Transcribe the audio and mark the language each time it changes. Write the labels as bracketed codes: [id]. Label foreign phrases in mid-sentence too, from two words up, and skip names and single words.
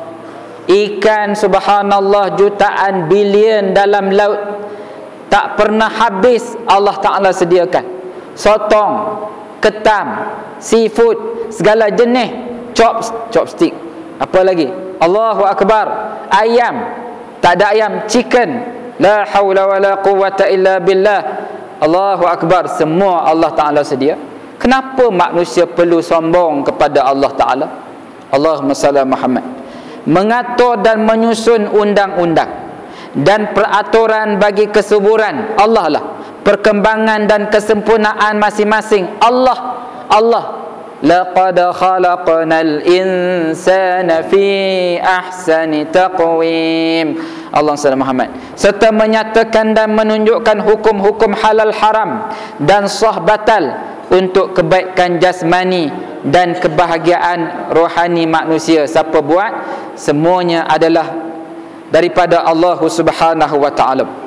[ms] Ikan subhanallah jutaan bilion dalam laut tak pernah habis Allah Ta'ala sediakan. Sotong, ketam, seafood, segala jenis, chopstick, apa lagi? [ar] الله أكبر. [ms] Ayam, tak ada ayam, chicken, [ar] لا حول ولا قوة إلا بالله. الله أكبر. [ms] Semua Allah Ta'ala sedia. Kenapa manusia perlu sombong kepada Allah Ta'ala? [ar] اللهم صل محمد. [ms] Mengatur dan menyusun undang-undang dan peraturan bagi kesuburan Allah lah, perkembangan dan kesempurnaan masing-masing Allah. [ar] لقد خلقنا الإنسان في أحسن تقويم. [ms] Allah SWT Muhammad. Serta menyatakan dan menunjukkan hukum-hukum halal haram dan sah batal untuk kebaikan jasmani dan kebahagiaan rohani manusia. Siapa buat? Semuanya adalah daripada Allah [ar] سبحانه وتعالى.